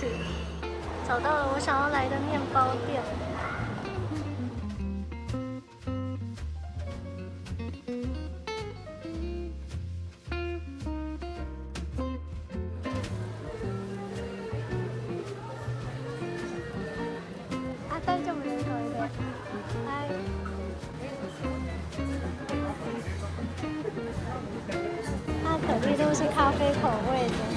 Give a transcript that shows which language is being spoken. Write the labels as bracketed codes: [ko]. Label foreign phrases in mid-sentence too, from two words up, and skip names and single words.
[zh] 找到了我想要来的面包店。 [ja] 大丈夫ですこれで。はい。 [zh] 它可丽露是咖啡口味的。